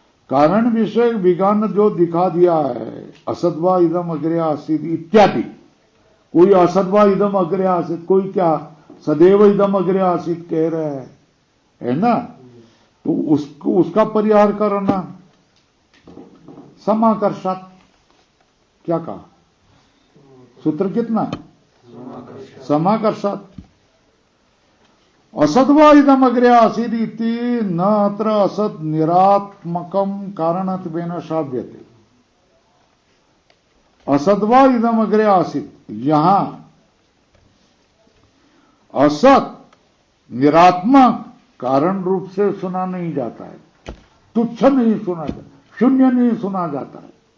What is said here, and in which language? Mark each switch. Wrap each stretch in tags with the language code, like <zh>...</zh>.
<hi>कारण विषय विज्ञान जो दिखा दिया है,</hi> <sa>असद्वा इदम अग्रे आसित इत्यादि,</sa> <hi>कोई</hi> <sa>असद्वा इदम अग्रे आसित,</sa> <hi>कोई क्या</hi> <sa>सदैव इदम अग्रे आसित</sa> <hi>कह रहे हैं, है ना। तो उसका परिहार करना समाकर्षात। क्या कहा? सूत्र कितना?</hi> <sa>समाकर्षात्। असद्वा इदमग्रे आसीत् इति न अत्र असद निरात्मकम कारणत्वेन श्राव्यते। असद्वा इदमग्रे आसीत्,</sa> <hi>यहां असत निरात्मक कारण रूप से सुना नहीं जाता है, तुच्छ नहीं सुना जाता, शून्य नहीं सुना जाता है।</hi>